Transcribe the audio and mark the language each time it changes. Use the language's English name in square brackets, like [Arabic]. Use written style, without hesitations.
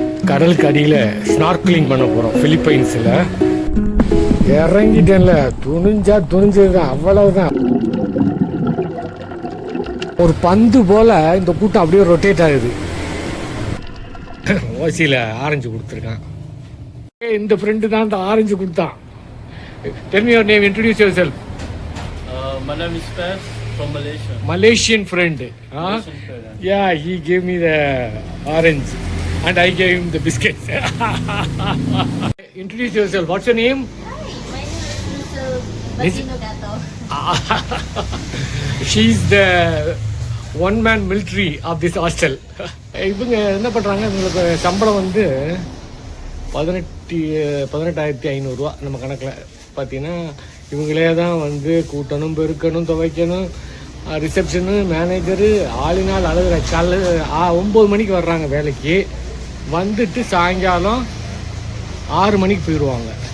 [Tamil] கடலுக்கு அடியில் ஸ்னார்க்லிங் பண்ண போகிறோம் பிலிப்பைன்ஸில். இறங்கிட்டேன்ல, துணிஞ்சது தான், அவ்வளவுதான். ஒரு பந்து போல இந்த கூட்டம் அப்படியே ரொட்டேட் ஆகுது. ஓசியில் ஆரஞ்சு கொடுத்துருக்கான். இந்த ஃப்ரெண்டு தான் இந்த ஆரஞ்சு கொடுத்தான். [English] Tell me your name, introduce yourself. My name is Faz from Malaysia. Malaysian friend. Malaysian friend. Yeah, he gave me the orange and I gave him the biscuits. Introduce yourself. What's your name? My name is Basino Gato. She's the one-man military of this hostel. [Tamil] இவங்க என்ன பண்ணுறாங்க, இவங்களுக்கு சம்பளம் வந்து 18,500 நம்ம கணக்கில் பார்த்தீங்கன்னா. இவங்களே தான் வந்து கூட்டணும், பெருக்கணும், துவைக்கணும், ரிசப்ஷனு, மேனேஜரு, ஆளினால் அழுகிற. காலைல 9 மணிக்கு வர்றாங்க வேலைக்கு, வந்துட்டு சாயங்காலம் 6 மணிக்கு போயிடுவாங்க.